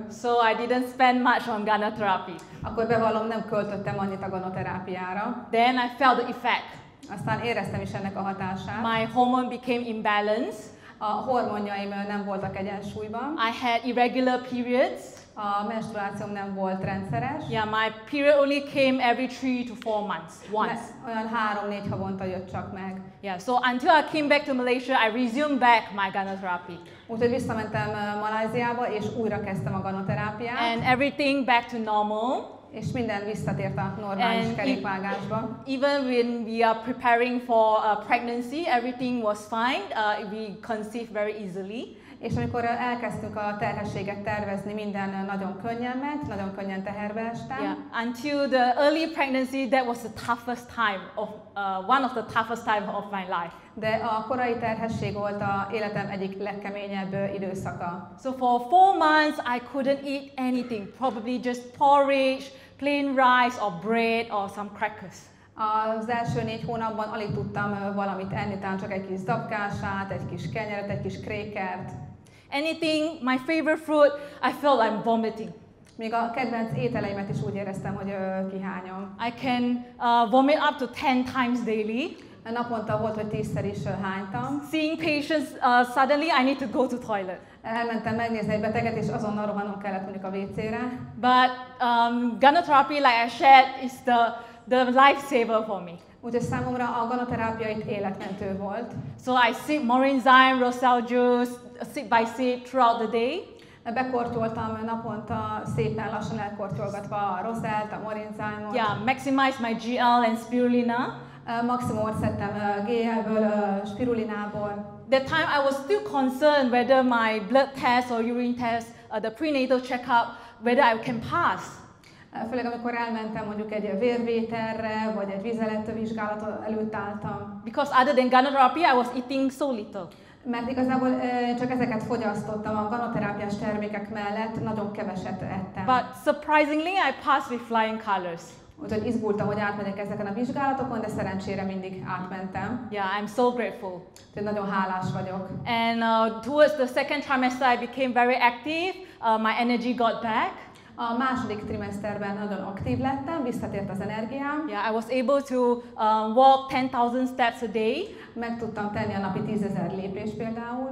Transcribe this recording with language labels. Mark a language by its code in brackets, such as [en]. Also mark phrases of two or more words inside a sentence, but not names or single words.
[en] So I didn't spend much on Ganoterápia. [hu] Akkor bevallom, nem költöttem annyit a ganoterápiára. [en] Then I felt the effect. [hu] Aztán éreztem is ennek a hatását. [en] My hormone became imbalanced. [hu] A hormonjaim nem voltak egyensúlyban. [en] I had irregular periods. [hu] A menstruációm nem volt rendszeres. [en] Yeah, my period only came every 3 to 4 months, once. [hu] Olyan 3-4 havonta jött csak meg. [en] Yeah, so until I came back to Malaysia, I resumed back my Ganoterápia. [hu] Úgyhogy visszamentem Malajziába, és újra kezdtem a ganoterápiát. [en] And everything back to normal. [hu] És minden visszatért a normális kerékvágásba. [en] Even when we are preparing for pregnancy, everything was fine. We conceived very easily. [hu] És amikor elkezdtünk a terhességet tervezni, minden nagyon könnyen ment, nagyon könnyen teherbe estem. [en] Yeah, until the early pregnancy, that was the toughest time of one of the toughest time of my life. [hu] De a korai terhesség volt a életem egyik legkeményebb időszaka. [en] So for 4 months, I couldn't eat anything, probably just porridge, plain rice or bread or some crackers. [hu] Az első 4 hónapban alig tudtam valamit enni, talán csak egy kis dabkását, egy kis kenyeret, egy kis krékert. [en] Anything, my favorite fruit, I felt I'm vomiting. [hu] Még a kedvenc ételeimet is úgy éreztem, hogy kihányom. [en] I can vomit up to 10 times daily. [hu] Naponta volt, hogy 10-szer is hánytam. [en] Seeing patients, suddenly I need to go to toilet. [hu] Elmentem megnézni egy beteget, és azonnal rohannom kellett mondjuk a WC-re. [en] But Ganoterápia, like I shared, is the lifesaver for me. [hu] Úgyhogy számomra a ganoterápia itt életmentő volt. [en] So I sip Morinzyme, Rosal juice, sip by sip throughout the day. [hu] Bekortyoltam naponta, szépen lassan elkortyolgatva a Rosalt, a Morinzyme-ot. [en] Yeah, maximize my GL and spirulina. [hu] Maximumot szedtem GL-ből, spirulinából. [en] That time I was still concerned whether my blood test or urine test, the prenatal checkup, whether I can pass. [hu] Főleg amikor elmentem mondjuk egy vérvételre, vagy egy vízelettő előtt álltam. [en] Because other than Ganoterápia, I was eating so little. [hu] Mert igazából csak ezeket fogyasztottam a ganoterápiás termékek mellett, nagyon keveset ettem. [en] But surprisingly, I passed with flying colors. [hu] Úgyhogy izgultam, hogy átmegyek ezeken a vizsgálatokon, de szerencsére mindig átmentem. [en] Yeah, I'm so grateful. [hu] Úgyhogy nagyon hálás vagyok. [en] And towards the second trimester, I became very active. My energy got back. [hu] A második trimeszterben nagyon aktív lettem, visszatért az energiám. [en] Yeah, I was able to walk 10,000 steps a day. [hu] Meg tudtam tenni a napi 10.000 lépést például.